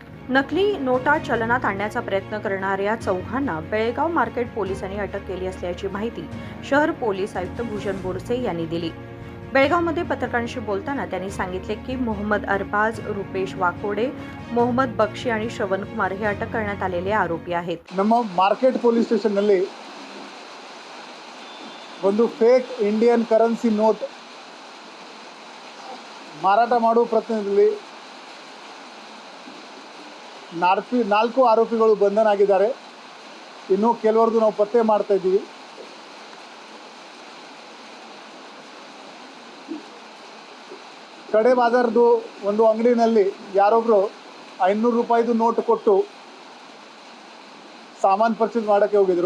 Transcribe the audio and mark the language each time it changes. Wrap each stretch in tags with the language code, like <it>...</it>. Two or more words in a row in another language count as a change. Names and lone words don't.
<mr>नकली नोटा चलनात आणण्याचा प्रयत्न करणाऱ्या चौघांना बेळगाव मार्केट पोलिसांनी अटक केली असल्याची माहिती शहर पोलीस आयुक्त भूषण बोरसे यांनी दिली। बेळगावमध्ये पत्रकारांशी बोलताना त्यांनी सांगितले की मोहम्मद अरबाज, रुपेश वाकोडे, मोहम्मद बक्षी आणि श्रवण कुमार हे अटक करण्यात आलेले आरोपी आहेत।</mr> <kn>ನಮ್ಮ</kn> <en>market police stationನಲ್ಲಿ</en> <kn>ಒಂದು</kn> <en>fake Indian currency note</en> <kn>ಮಾರಾಟ ಮಾಡುವ ಪ್ರಯತ್ನದಲ್ಲಿ ನಾಲ್ಕು ಆರೋಪಿಗಳು ಬಂಧನ ಆಗಿದ್ದಾರೆ। ಇನ್ನು ಕೆಲವರದು ನಾವು ಪತ್ತೆ ಮಾಡ್ತಾ ಇದ್ದೀವಿ। ಕಡೆ ಬಾಜಾರ್ದು ಒಂದು ಅಂಗಡಿನಲ್ಲಿ ಯಾರೊಬ್ಬರು 500 ರೂಪಾಯಿದು ನೋಟ್ ಕೊಟ್ಟು ಸಾಮಾನು ಪರ್ಚೇಸ್ ಮಾಡೋಕ್ಕೆ ಹೋಗಿದ್ರು।</kn>